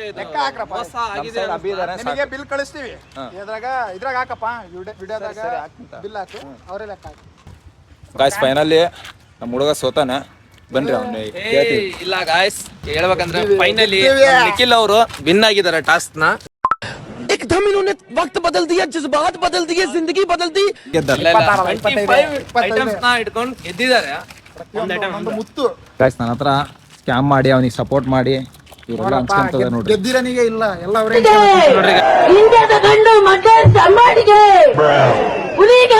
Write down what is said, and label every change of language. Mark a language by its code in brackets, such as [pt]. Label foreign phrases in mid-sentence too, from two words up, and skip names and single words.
[kn] ಲೆಕ್ಕ ಹಾಕ್ರಪ್ಪ. ನಿನಗೆ ಬಿಲ್ ಕಳಿಸ್ತೀವಿ. ಇದ್ರಾಗ ಹಾಕಪ್ಪ. ವಿಡಿಯೋದಾಗ ಬಿಲ್ ಹಾಕು. ಅವರೇ ಲೆಕ್ಕ ಹಾಕಿ. ಗಾಯ್ಸ್ ಫೈನಲಿ ನಮ್ಮ ಹುಡುಗ ಸೋತಾನೆ. ಬನ್ರಿ ಅವ್ನು ಇಲ್ಲ ಗಾಯ್ಸ್, ಹೇಳ್ಬೇಕಂದ್ರೆ ಫೈನಲಿ ನಿಖಿಲ್ ಅವರು ವಿನ್ ಆಗಿದ್ದಾರೆ ಟಾಸ್ಕ್ ನ. [hi] एकदम इन्होंने वक्त बदल दिया, जज्बात बदल दिए, जिंदगी बदल दी. [kn] ಐಟಮ್ಸ್ ನ ಇಟ್ಕೊಂಡು ಗೆದ್ದಿದ್ದಾರೆ. ಒಂದು ಮುತ್ತು. ಗಾಯ್ಸ್ ನನ್ನ ಹತ್ರ ಸ್ಕ್ಯಾಮ್ ಮಾಡಿ ಅವನಿಗೆ ಸಪೋರ್ಟ್ ಮಾಡಿ ಇವರೆಲ್ಲ ಹಂಚ್ಕೊಂತದ ನೋಡ್ರಿ. ಗೆದ್ದಿರನಿಗೆ ಇಲ್ಲ. ಎಲ್ಲ ಅವರೇ ಇಂಡಿಯಾದ ಗಂಡು ಮಗ ಸಂಬಾಡಿಗೆ ಹುಲಿಗೆ